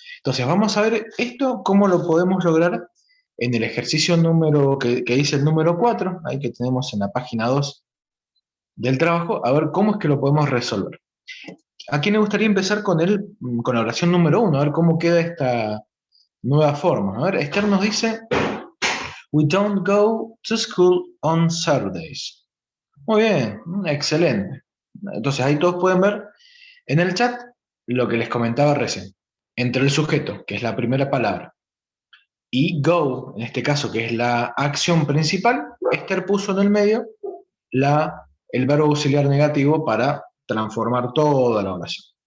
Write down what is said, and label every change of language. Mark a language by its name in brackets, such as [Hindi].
[Spanish] Entonces, vamos a ver esto, cómo lo podemos lograr en el ejercicio número, que dice el número 4, ahí que tenemos en la página 2 del trabajo, a ver cómo es que lo podemos resolver. ¿A quién le gustaría empezar con la oración número 1? A ver cómo queda esta nueva forma. A ver, Esther nos dice, [English] we don't go to school on Saturdays. [Spanish] Muy bien, excelente. Entonces ahí todos pueden ver en el chat lo que les comentaba recién. Entre el sujeto, que es la primera palabra, y go, en este caso, que es la acción principal, Esther puso en el medio el verbo auxiliar negativo para transformar toda la oración.